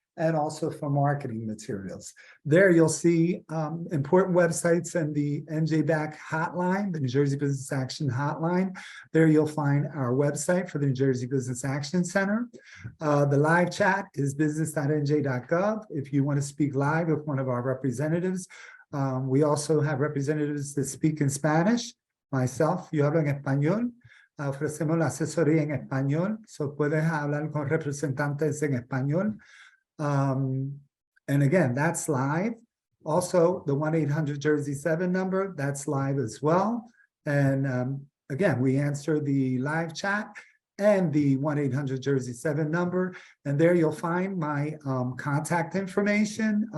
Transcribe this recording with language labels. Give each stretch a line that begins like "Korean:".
English: and also for marketing materials. There you'll see important websites and the NJBAC hotline, the New Jersey Business Action Hotline. There you'll find our website for the New Jersey Business Action Center. The live chat is business.nj.gov. If you want to speak live with one of our representatives, we also have representatives that speak in Spanish. Myself,
Spanish: yo hablo en español. Ofrecemos la asesoría en español, so puedes hablar con representantes en español.
English: And again, that's live. Also, the 1-800-JERSEY-7 number, that's live as well. And again, we answer the live chat and the 1-800-JERSEY-7 number. And there you'll find my contact information.